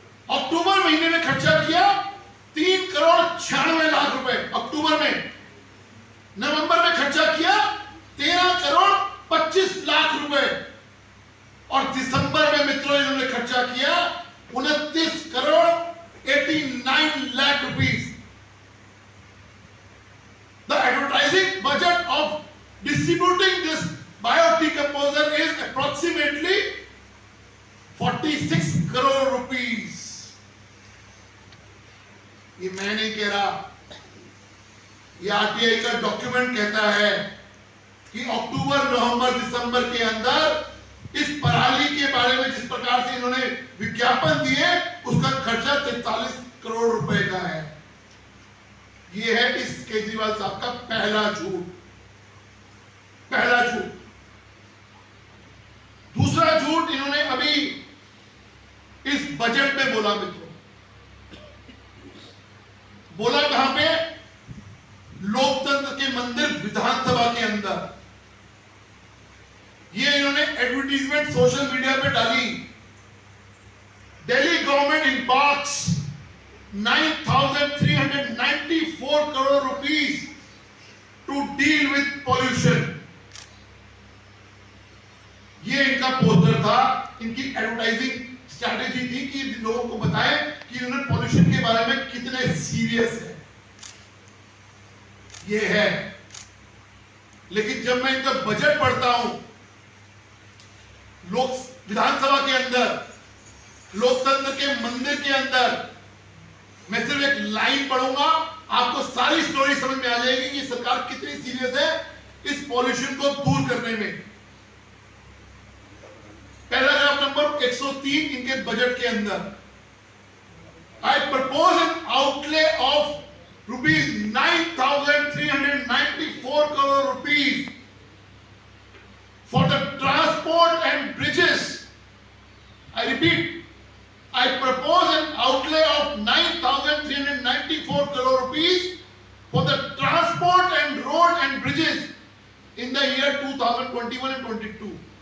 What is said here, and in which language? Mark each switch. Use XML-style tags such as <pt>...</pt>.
<hi>अक्टूबर महीने में खर्चा किया 3,96,00,000 रुपए अक्टूबर में, नवंबर में खर्चा किया 13,25,00,000 रुपए, और दिसंबर में मित्रों इन्होंने खर्चा किया 29,89,00,000 rupees.</hi> <en>The advertising budget of distributing this biodecomposer is approximately 46 crore rupees.</en> <hi>ये मैं नहीं कह रहा, ये आरटीआई का डॉक्यूमेंट कहता है कि अक्टूबर, नवंबर, दिसंबर के अंदर इस पराली के बारे में जिस प्रकार से इन्होंने विज्ञापन दिए, उसका खर्चा 43 करोड़ रुपए का है। यह है इस केजरीवाल साहब का पहला झूठ। दूसरा झूठ इन्होंने अभी इस बजट में बोला मित्रों। बोला कहां पे? लोकतंत्र के मंदिर विधानसभा के अंदर। ये इन्होंने एडवर्टीजमेंट सोशल मीडिया पे डाली।</hi> <en>Delhi government embarks 9,394 crore rupees to deal with pollution.</en> <hi>ये इनका पोस्टर था, इनकी एडवर्टाइजिंग स्ट्रैटेजी थी कि लोगों को बताएं कि इन्होंने पॉल्यूशन के बारे में कितने सीरियस है। ये है, लेकिन जब मैं इनका बजट पढ़ता हूं, लोक विधानसभा के अंदर, लोकतंत्र के मंदिर के अंदर, मैं सिर्फ एक लाइन पढ़ूंगा, आपको सारी स्टोरी समझ में आ जाएगी कि सरकार कितनी सीरियस है इस पॉल्यूशन को दूर करने में।</hi> <en>Paragraph number 103 इनके budget के अंदर, I propose an outlay of ₹9,394 crore rupees for the transport and bridges. I repeat, I propose an outlay of 9,394 crore rupees for the transport and road and bridges in the year 2021 and 22.</en>